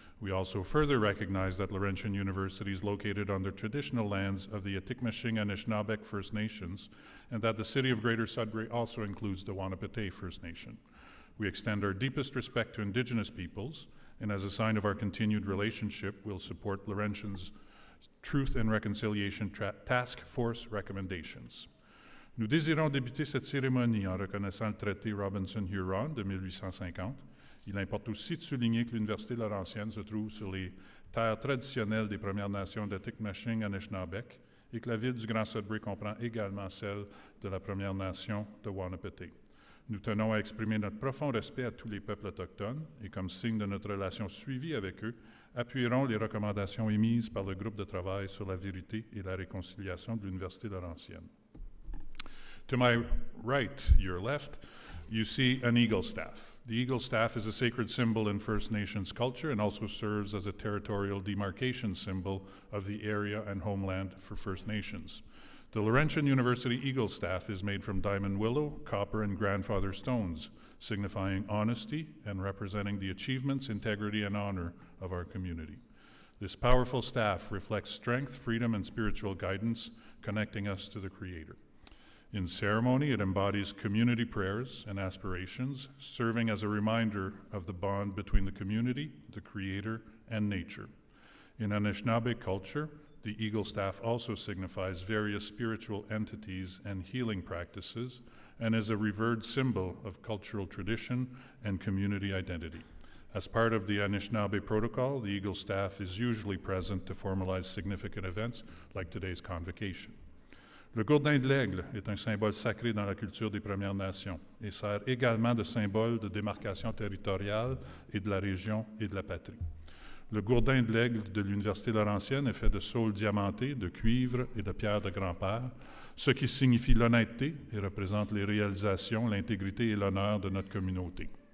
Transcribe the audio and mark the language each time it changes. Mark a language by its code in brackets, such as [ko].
[en] We also further recognize that Laurentian University is located on the traditional lands of the Atikameksheng and Anishinaabe First Nations, and that the city of Greater Sudbury also includes the Wahnapitae First Nation. We extend our deepest respect to Indigenous peoples, and as a sign of our continued relationship, we'll support Laurentian's Truth and Reconciliation Task Force recommendations. [fr] Nous désirons débuter cette cérémonie en reconnaissant le traité Robinson-Huron de 1850. Il importe aussi de souligner que l'Université Laurentienne se trouve sur les terres traditionnelles des Premières Nations de Atikameksheng et Anishinaabe et que la ville du Grand Sudbury comprend également celle de la Première Nation de Wahnapitae. Nous tenons à exprimer notre profond respect à tous les peuples autochtones et comme signe de notre relation suivie avec eux, appuierons les recommandations émises par le groupe de travail sur la vérité et la réconciliation de l'Université Laurentienne. [en] To my right, your left, you see an eagle staff. The eagle staff is a sacred symbol in First Nations culture and also serves as a territorial demarcation symbol of the area and homeland for First Nations. The Laurentian University eagle staff is made from diamond willow, copper, and grandfather stones, signifying honesty and representing the achievements, integrity, and honor of our community. This powerful staff reflects strength, freedom, and spiritual guidance, connecting us to the Creator. In ceremony, it embodies community prayers and aspirations, serving as a reminder of the bond between the community, the Creator, and nature. In Anishinaabe culture, the eagle staff also signifies various spiritual entities and healing practices and is a revered symbol of cultural tradition and community identity. As part of the Anishinaabe protocol, the eagle staff is usually present to formalize significant events like today's convocation. [fr] Le gourdin de l'aigle est un symbole sacré dans la culture des Premières Nations et sert également de symbole de démarcation territoriale et de la région et de la patrie. Le gourdin de l'aigle de l'Université Laurentienne est fait de saules diamantés, de cuivre et de pierres de grand-père, ce qui signifie l'honnêteté et représente les réalisations, l'intégrité et l'honneur de notre communauté.